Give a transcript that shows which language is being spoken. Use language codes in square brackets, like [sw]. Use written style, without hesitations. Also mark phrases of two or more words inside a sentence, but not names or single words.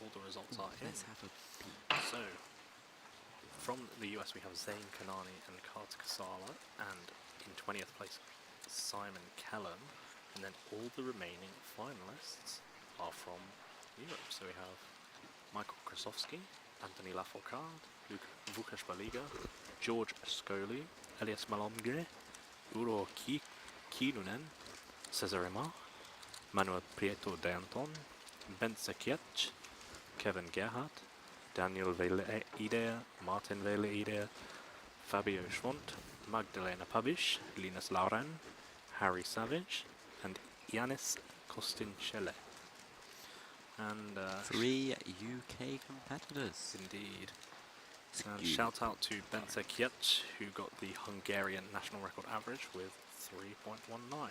[en] All the results are in. Let's have a peek. So, from the US we have Zayn Kanani and Carter Kasala, and in 20th place Simon Callum, and then all the remaining finalists are from Europe. So we have Michael Krasovsky, Anthony Lafourcade, Luke Vukash-Baliga, George Scoli, Elias Malomgre, Uro Kilunen, Cesar Emar, Manuel Prieto de Anton, Bence Kiech, Kevin Gerhardt, Daniel Vele-Idea, Martin Vele-Idea, Fabio Schwont, Magdalena Pabish, Linus Lauren, Harry Savage, and Yanis Kostinchele. And 3 UK competitors. Indeed. And shout out to Bence Kiech, who got the Hungarian national record average with 3.19.